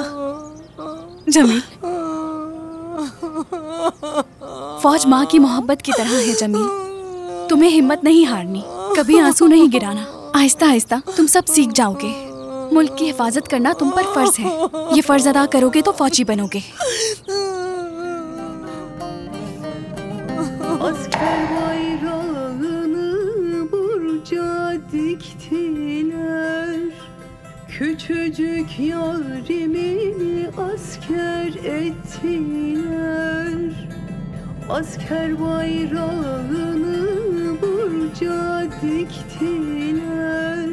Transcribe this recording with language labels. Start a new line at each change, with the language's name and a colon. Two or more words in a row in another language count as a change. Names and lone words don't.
Hindi: जमील, फौज माँ की मोहब्बत की तरह है जमील। तुम्हें हिम्मत नहीं हारनी, कभी आंसू नहीं गिराना। आहिस्ता आहिस्ता तुम सब सीख जाओगे। मुल्क की हिफाजत करना तुम पर फर्ज है। ये फर्ज अदा करोगे तो फौजी बनोगे।
Turkish: Asker bayrağını burca diktiler. Küçücük yarimi asker ettiler. Asker bayrağını burca diktiler.